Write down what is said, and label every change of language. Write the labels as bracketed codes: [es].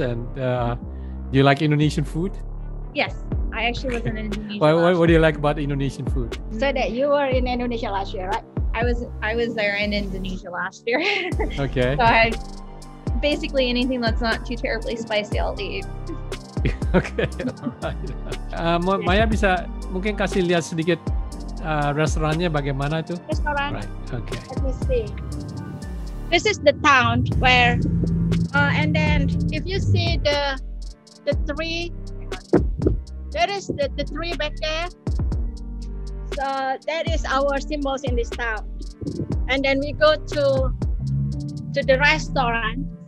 [en] And do you like Indonesian food? Yes, I actually was in Indonesia. What do you like about Indonesian food? So that you were in Indonesia last year, right? I was there in Indonesia last year. Okay. So I basically anything that's not too terribly spicy, I'll eat. Okay, alright. [id] Maya bisa mungkin kasih lihat sedikit restorannya bagaimana tuh? [en] Restaurant. Right. Okay. Let me see. This is the town where, and then if you see the tree, there is the tree back there. So that is our symbols in this town. And then we go to the restaurant.